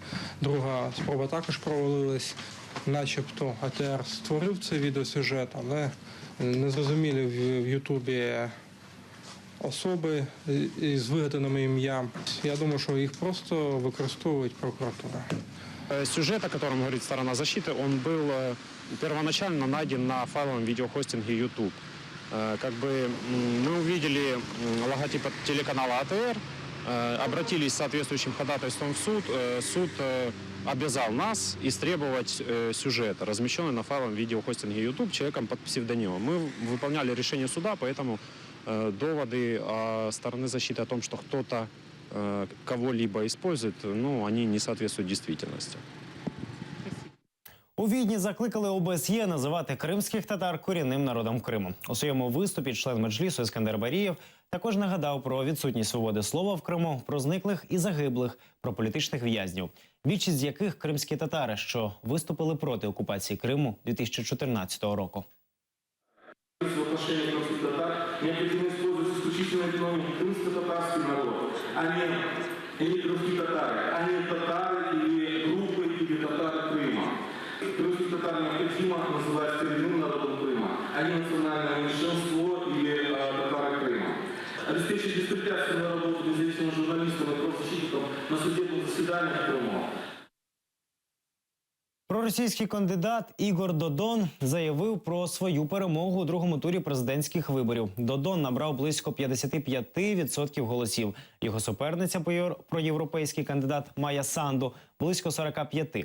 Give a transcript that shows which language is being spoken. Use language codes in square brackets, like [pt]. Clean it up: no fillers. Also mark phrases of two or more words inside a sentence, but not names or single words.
[uk] Друга спроба також провалилась. Начебто АТР створив цей відеосюжет, але незрозумілі в Ютубі особи з вигаданими ім'ям. Я думаю, що їх просто використовують прокуратура. [ru] Сюжет, о котором говорит сторона защиты, он был первоначально найден на файловом видеохостинге YouTube. Мы увидели логотип телеканала АТР, обратились с соответствующим ходатайством в суд. Суд обязал нас истребовать сюжет, размещенный на файловом видеохостинге YouTube человеком под псевдонимом. Мы выполняли решение суда, поэтому доводы стороны защиты о том, что кто-то кого-либо использует, они не соответствуют действительности. [uk] У Відні закликали ОБСЄ називати кримських татар корінним народом Криму. У своєму виступі член Меджлісу Іскандер Барієв також нагадав про відсутність свободи слова в Криму, про зниклих і загиблих, про політичних в'язнів, більшість з яких кримські татари, що виступили проти окупації Криму 2014 року. [ru] В отношении крымских татар необходимо использовать исключительно термин крымско-татарский народ, а не крымские татары, а не татары или группы или татары Крыма. Крымских татар необходимо называть коренным народом Крыма, а не национальное меньшинство или татары Крыма. Обеспечить беспрепятственную работу независимым журналистам и правозащитникам на судебных заседаниях Крыма. [uk] Проросійський кандидат Ігор Додон заявив про свою перемогу у другому турі президентських виборів. Додон набрав близько 55% голосів. Його суперниця проєвропейський кандидат Майя Санду – близько 45%.